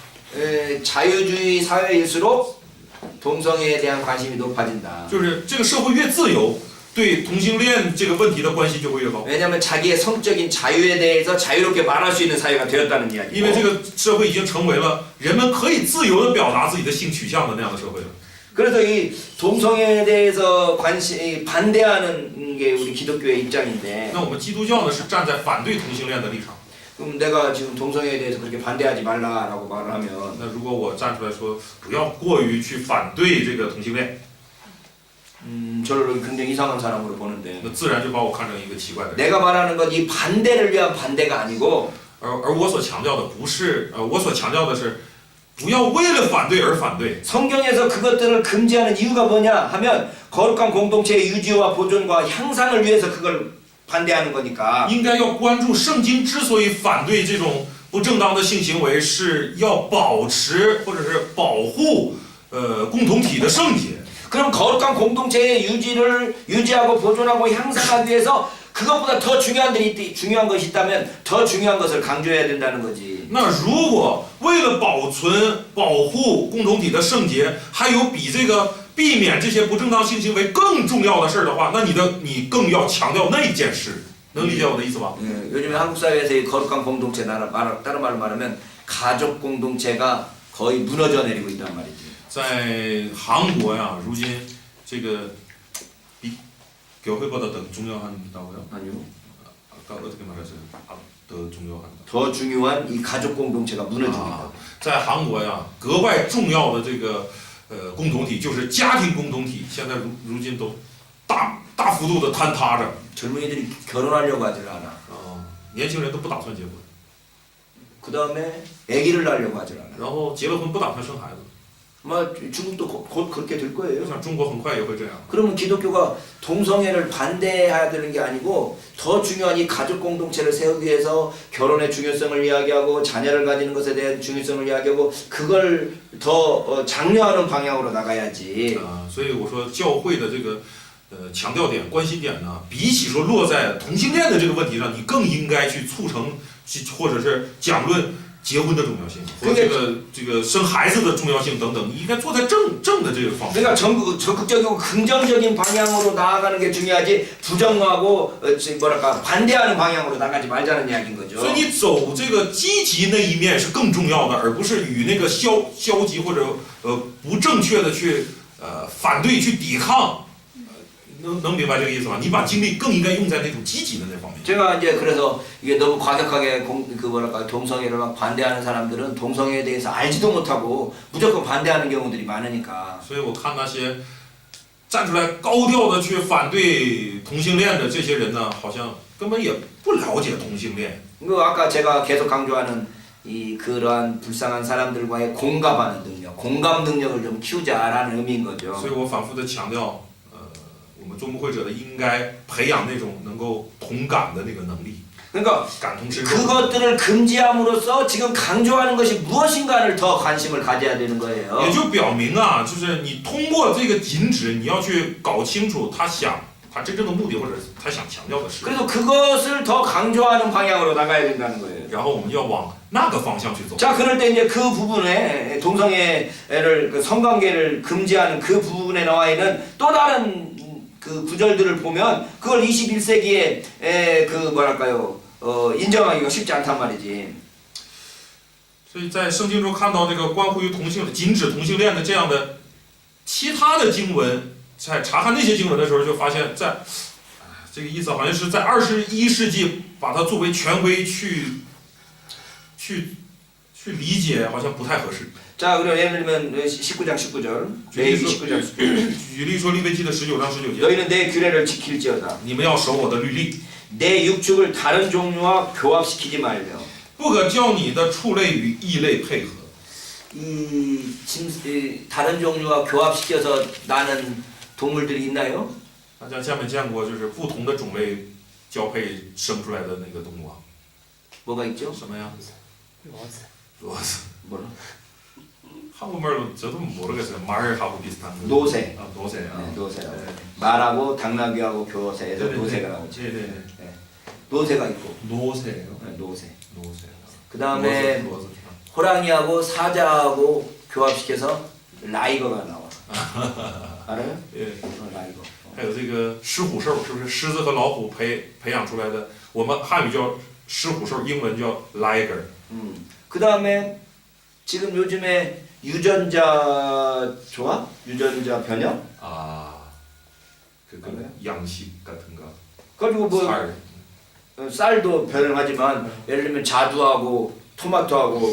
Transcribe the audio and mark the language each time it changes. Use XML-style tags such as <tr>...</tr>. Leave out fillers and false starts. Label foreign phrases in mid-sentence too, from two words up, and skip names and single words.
<ko>자유주의 사회일수록 동성애에 대한 관심이 높아진다.</ko> <zh>就是这个社会越自由，对同性恋这个问题的关心就会越高。</zh> <ko>왜냐하면 자기의 성적인 자유에 대해서 자유롭게 말할 수 있는 사회가 되었다는 이야기고.</ko> <zh>因为这个社会已经成为了人们可以自由的表达自己的性取向的那样的社会了。</zh> <ko>그래서 이 동성애에 대해서 반대하는 게 우리 기독교의 입장인데.</ko> <zh>那我们基督教呢是站在反对同性恋的立场。</zh> <ko>그럼 내가 지금 동성애에 대해서 그렇게 반대하지 말라라고 말을 하면.</ko> <zh>那如果我站出来说不要过于去反对这个同性恋，</zh> <ko>저를 굉장히 이상한 사람으로 보는데.</ko> <zh>那自然就把我看成一个奇怪的人。</zh> <ko>내가 말하는 건 이 반대를 위한 반대가 아니고.</ko> <zh>而我所强调的不是，我所强调的是，不要为了反对而反对。</zh> <ko>성경에서 그것들을 금지하는 이유가 뭐냐 하면 거룩한 공동체의 유지와 보존과 향상을 위해서 그걸 반대하는 거니까.</ko> <zh>应该要关注圣经之所以反对这种不正当的性行为，是要保持或者是保护共同体的圣洁。</zh> <ko>그럼 거룩한 공동체의 유지하고 보존하고 향상하기 위해서 그것보다 더 중요한 것이 있다면 더 중요한 것을 강조해야 된다는 거지.</ko> <zh>那如果为了保护共同体的圣洁，还有比这个避免这些不正当性行为更重要的事儿的话，那你更要强调那件事，能理解我的意思吧？</zh> <ko>요즘에 한국 사회에서 이 거룩한 공동체 다른 말로 말하면 가족 공동체가 거의 무너져 내리고 있단 말이지.</ko> <zh>在韩国呀，如今这个比</zh> <ko>교회보다 더 중요한다고요? 아니요. 아까 어떻게 말했어요? 더 중요한다. 더 중요한 이 가족 공동체가 무너집니다.</ko> <zh>在韩国呀，格外重要的这个共同体就是家庭共同体，现在如今都大幅度的坍塌着。</zh> <ko>젊은이들이 결혼하려고 하질 않아.</ko> <zh>年轻人都不打算结婚，</zh> <ko>그 다음에 아기를 낳으려고 하질 않아.</ko> <zh>然后结了婚不打算生孩子。</zh> <ko>아마 중국도 곧 그렇게 될</ko> <zh>我</zh> <ko>거예요.</ko> <zh>想中国很快也会这样。</zh> <ko>그러면 기독교가 동성애를 반대해야 되는 게 아니고 더 중요한 이 가족 공동체를 세우기 위해서 결혼의 중요성을 이야기하고 자녀를 가지는 것에 대한 중요성을 이야기하고 그걸 더 장려하는 방향으로 나가야지.</ko> <zh>所以我说教会的这个强调点、关心点呢，比起说落在同性恋的这个问题上，你更应该去促成，或者是讲论结婚的重要性和这个生孩子的重要性等等，你应该坐在正的这个方面。</zh> <ko>그러니까 적극적이고 긍정적인 방향으로 나아가는 게 중요하지 부정하고 뭐랄까 반대하는 방향으로 나가지 말자는 이야기인 거죠.</ko> <zh>所以你走这个积极那一面是更重要的，而不是与那个消极或者不正确的去反对去抵抗。能明白这个意思吗？你把精力更应该用在那种积极的那方面。</zh> <ko>제가 이제 그래서 이게 너무 과격하게 동성애를 막 반대하는 사람들은 동성애에 대해서 알지도 못하고 무조건 반대하는 경우들이 많으니까.</ko> <zh>所以我看那些站出来高调的去反对同性恋的这些人呢，好像根本也不了解同性恋。</zh> <ko>그 아까 제가 계속 강조하는 이 그러한 불쌍한 사람들과의 공감하는 능력, 공감 능력을 좀 키우자라는 의미인 거죠.</ko> <zh>所以我反复的强调，我们众牧会者的应该培养那种能够同感的那个能力。</zh> <ko>그러니까</ko> <zh>感同身受。</zh> <ko>그것들을 금지함으로써 지금 강조하는 것이 무엇인가를 더 관심을 가져야 되는 거예요.</ko> <zh>也就表明啊，就是你通过这个禁止，你要去搞清楚他真正的目的或者他想强调的是。</zh> <ko>그래서 그것을 더 강조하는 방향으로 나가야 된다는 거예요.</ko> <zh>然后我们要往那个方向去走。</zh> <ko>자, 그럴 때 이제 그 부분에 동성애를 성관계를 금지하는 그 부분에 나와 있는 또 다른 그 구절들을 보면 그걸 21세기에 그 뭐랄까요 인정하기가 쉽지 않단 말이지.</ko> <zh>所以在圣经中看到这个关乎于禁止同性恋的这样的其他的经文，在查看那些经文的时候，就发现这个意思好像是在21世纪把它作为权威去去理解好像不太合适。</zh> <ko>자, 그럼 예를 들면 19장 19절. 레위기 19장 19절.</ko> <zh>举例说利未记的19章19节，</zh> <ko>너희는 내 규례를 지킬지어다.</ko> <zh>你们要守我的律例，</zh> <ko>내 육축을 다른 종류와 교합시키지 말며.</ko> <zh>不可叫你的畜类与异类配合。</zh> <ko>다른 종류와 교합시켜서 나는 동물들이 있나요?</ko> <zh>大家下面见过就是不同的种类交配生出来的那个动物啊？</zh> <ko>뭐가 있죠?</ko> <zh>什么呀？</zh> <ko>로즈. 뭐라? 한국말로 저도 모르겠어요. 말하고 비슷한 거. 노새. 아, 노새. 아. 네, 노새라고. 네. 말하고 당나귀하고 교새에서 노새가 나오죠. 네네. 노새가 있고. 노새예요. 네, 노새. 노새. 그 다음에 로즈. 호랑이하고 사자하고 교합시켜서 라이거가 나와. 알아요? 예. 라이거.</ko> <zh>还有这个狮虎兽，是不是狮子和老虎培养出来的？我们汉语叫狮虎兽，英文叫 liger。</zh> <ko>그 다음에 지금 요즘에 유전자 조합? 유전자 변형? 아, 그 양식 같은 거. 그리고 뭐 살. 쌀도 변형하지만 예를 들면 자두하고 토마토하고</ko>